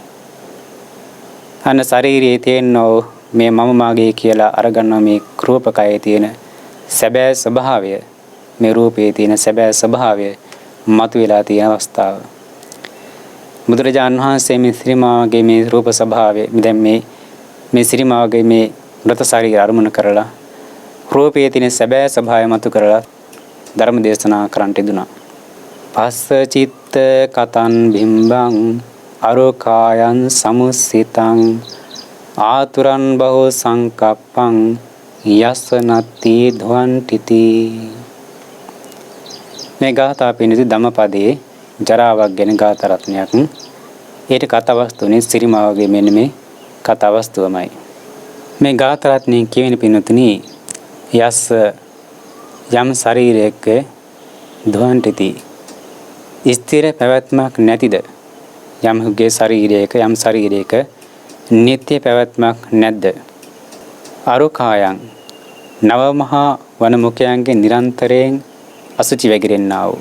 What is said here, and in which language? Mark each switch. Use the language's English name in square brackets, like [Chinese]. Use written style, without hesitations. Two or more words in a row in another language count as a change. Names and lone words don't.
[Sinhala] අන්න ශරීරයේ තියෙන මේ මම මාගේ කියලා අරගන්න මේ රූපකයේ තියෙන සැබෑ ස්වභාවය, මේ රූපයේ තියෙන සැබෑ ස්වභාවය මතුවලා තියෙන අවස්ථාව. බුදුරජාණන් වහන්සේ මේ සිරිමාවගේ මේ රූප ස්වභාවය දැන් මේ සිරිමාවගේ මේ මృత ශරීරය අරමුණු කරලා රූපයේ තියෙන සැබෑ ස්වභාවය මතු කරලා ධර්ම දේශනා කරන්නට දුනා. [Pali] පස්ස චිත්ත කතං බිම්බං අරෝකායන් සමුසිතං ආතුරන් බහෝ සංකප්පං යස්සනත්ති ධවන්ටිති. [Sinhala] මේ ගාථා පිණිස ධම්මපදයේ ජරාවක් ගැන ගාථා රත්නයක්. ඒට කතා වස්තුනේ සිරිමාවගේ මෙන්න මේ කතා වස්තුවමයි. මේ ගාථා රත්නයේ කියවෙන පින්නතුනි යස්ස යම් ශරීරයක ධවන්ටිති ස්ථිර පැවැත්මක් නැතිද, යම්ගේ ශරීරයක යම් ශරීරයක නිත්‍ය පැවැත්මක් නැද්ද, අරුකායන් නව මහා වනමුඛයන්ගේ නිරන්තරයෙන් අසුචි වැగిරෙන්නා වූ.